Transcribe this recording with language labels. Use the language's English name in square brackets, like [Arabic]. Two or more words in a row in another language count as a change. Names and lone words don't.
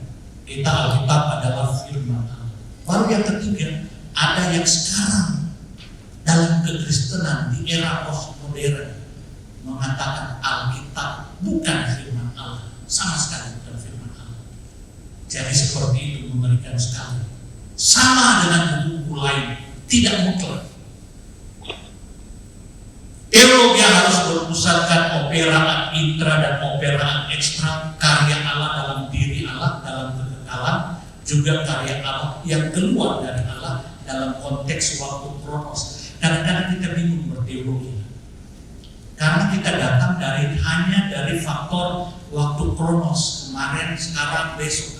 [Indonesian] Kita Alkitab adalah firman Allah. Baru yang ketiga, ada yang sekarang dalam kekristenan di era postmodern mengatakan Alkitab bukan firman Allah, sama sekali bukan firman Allah. Jadi seperti itu mengerikan sekali. Sama dengan buku-buku lain, tidak mutlak. Teologi harus berpusatkan [Latin] opera ad intra [Indonesian] dan [Latin] opera ad extra, [Indonesian] karya Allah dalam diri Allah, dalam kekekalan, juga karya Allah yang keluar dari Allah dalam konteks waktu kronos. Kadang-kadang kita bingung berteologi karena kita datang hanya dari faktor waktu kronos, kemarin, sekarang, besok.